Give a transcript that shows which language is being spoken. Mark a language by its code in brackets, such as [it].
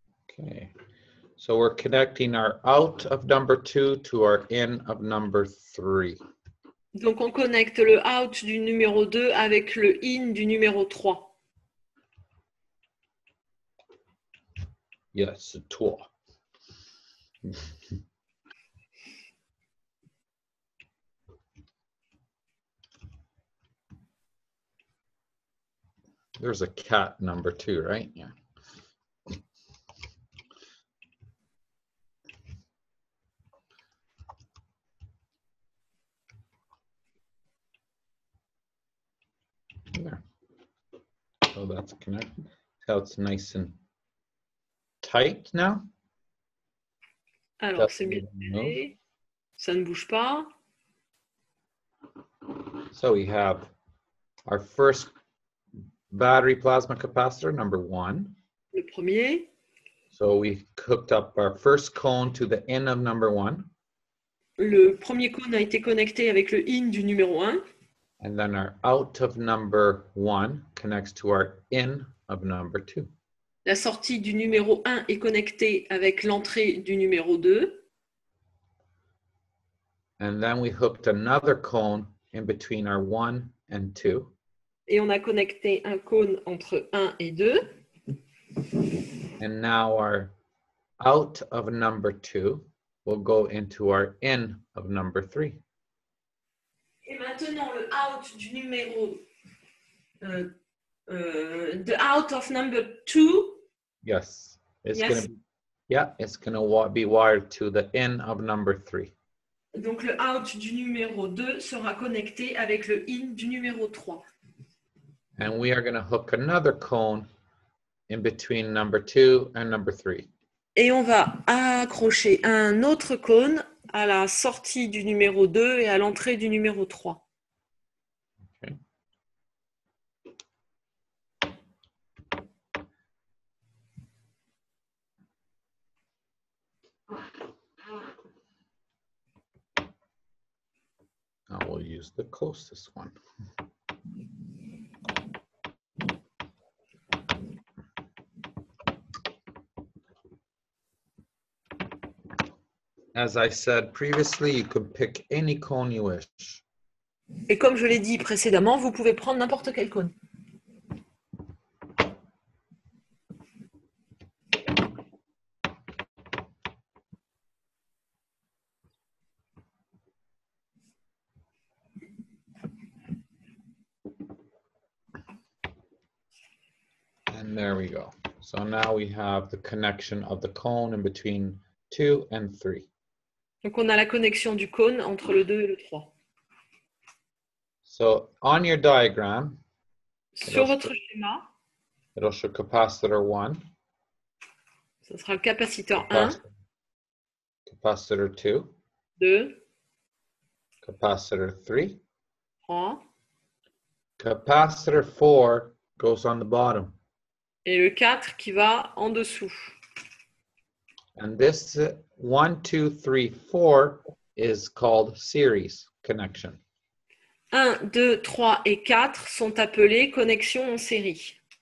[en] Okay, so we're connecting our out of number 2 to our in of number 3. [fr] Donc on connecte le out du numéro 2 avec le in du numéro 3. [en] Yes, [fr] toi. [en] There's a cat number 2, right? Yeah. There. So that's connected. So it's nice and tight now. [fr] Alors c'est bien serré. Ça ne bouge pas. [en] So we have our first battery plasma capacitor, number 1. [fr] Le premier. [en] So we hooked up our first cone to the in of number 1. [fr] Le premier cône a été connecté avec le in du numéro 1. [en] And then our out of number 1 connects to our in of number 2. [fr] La sortie du numéro 1 est connectée avec l'entrée du numéro 2. [en] And then we hooked another cone in between our 1 and 2. [fr] Et on a connecté un cône entre 1 et 2. [en] And now our out of number 2 will go into our in of number 3. [fr] Et maintenant, le out du numéro... [en] the out of number 2. Yes. It's Yes. going to be, yeah, it's going to be wired to the in of number 3. [fr] Donc, le out du numéro 2 sera connecté avec le in du numéro 3. [en] And we are going to hook another cone in between number 2 and number 3. [fr] Et on va accrocher un autre cône à la sortie du numéro 2 et à l'entrée du numéro 3. [en] Okay. Now we'll use the closest one. As I said previously, you can pick any cone you wish. [fr] Et comme je l'ai dit précédemment, vous pouvez prendre n'importe quel cône. [en] And there we go. So now we have the connection of the cone in between 2 and 3. [fr] Donc, on a la connexion du cône entre le 2 et le 3. [en] So on your diagram, [fr] Sur votre schéma, [en] it'll show capacitor 1, [fr] ce sera le capaciteur 1, [en] capacitor 2, [fr] 2, [en] capacitor 3. [fr] 3, [en] Capacitor 4 goes on the bottom. [fr] et le 4 qui va en dessous. [en] And this 1, 2, 3, 4 is called series connection. [fr] 1, 2, 3 et 4 sont appelés connexions en série.